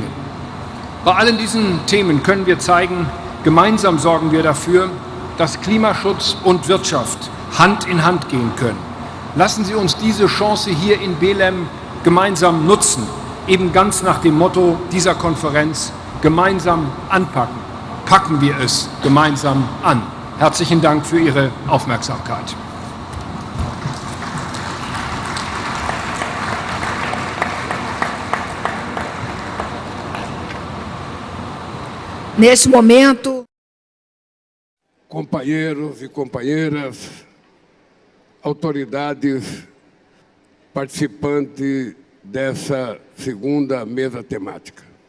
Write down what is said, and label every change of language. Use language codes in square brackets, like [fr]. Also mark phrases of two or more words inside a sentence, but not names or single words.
[de] Bei allen diesen Themen können wir zeigen, gemeinsam sorgen wir dafür, dass Klimaschutz und Wirtschaft Hand in Hand gehen können. Lassen Sie uns diese Chance hier in Belem gemeinsam nutzen, eben ganz nach dem Motto dieser Konferenz, gemeinsam anpacken. Packen wir es gemeinsam an. Herzlichen Dank für Ihre Aufmerksamkeit. [pt] Nesse momento, companheiros e companheiras, autoridades participantes dessa segunda mesa temática.